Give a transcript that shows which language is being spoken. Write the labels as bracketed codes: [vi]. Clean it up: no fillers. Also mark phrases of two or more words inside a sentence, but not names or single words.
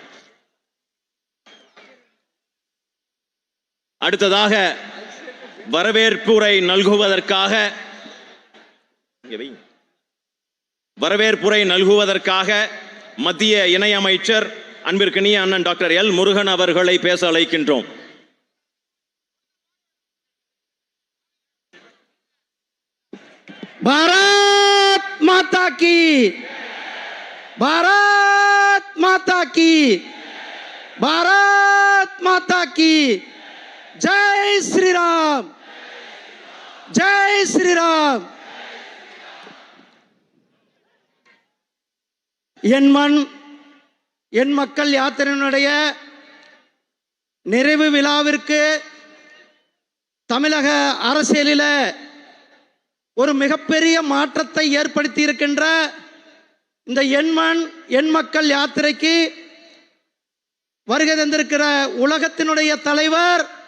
[ta] அடுத்ததாக வரவேற்புரை நல்குவதற்காக மத்திய இணையமைச்சர் அன்பிற்கினிய அண்ணன் டாக்டர் எல் முருகன் அவர்களை பேச அழைக்கின்றோம். [hi] भारत माता की, भारत माता की, भारत माता की। जय श्री राम, जय श्री राम। [ta] என் மக்கள் யாத்திரையினுடைய நிறைவு விழாவிற்கு தமிழக அரசியலில் ஒரு மிகப்பெரிய மாற்றத்தை ஏற்படுத்தி இருக்கின்ற இந்த என் மக்கள் யாத்திரைக்கு வருகை தந்திருக்கிற உலகத்தினுடைய தலைவர்,